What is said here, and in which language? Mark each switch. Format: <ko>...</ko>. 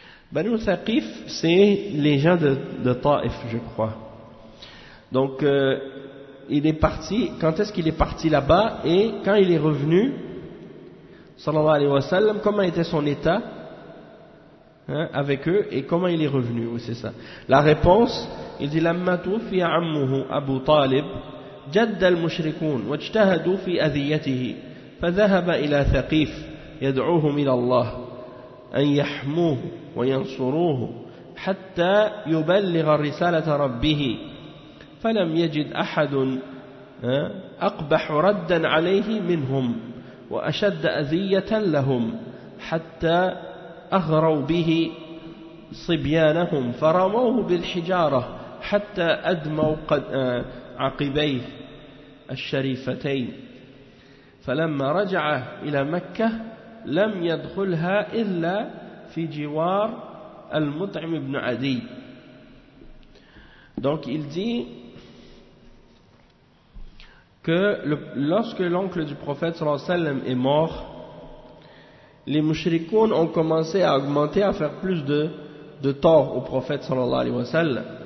<fr>Banu Thaqif, c'est les gens de Taif, je crois. Donc, il est parti, quand est-ce qu'il est parti là-bas, et quand il est revenu, sallallahu alayhi wa sallam, comment était son état avec eux, et comment il est revenu, oui, c'est ça. La réponse, il dit,</fr> <ar>لما توفي عمه أبو طالب جد المشركون واجتهدوا في أذيته فذهب إلى ثقيف يدعوهم إلى الله أن يحموه وينصروه حتى يبلغ الرسالة ربه فلم يجد أحد أقبح ردا عليه منهم وأشد أذية لهم حتى أغروا به صبيانهم فرموه بالحجارة حتى أدموا عقبيه الشريفتين فلما رجع إلى مكة لم يدخلها إلا في جوار المطعم بن عدي.</ar> <fr>Donc il dit que lorsque l'oncle du prophète sallallahu alayhi wa sallam est mort, les mushrikoun ont commencé à augmenter, à faire plus de tort au prophète sallallahu alayhi wa sallam.</fr>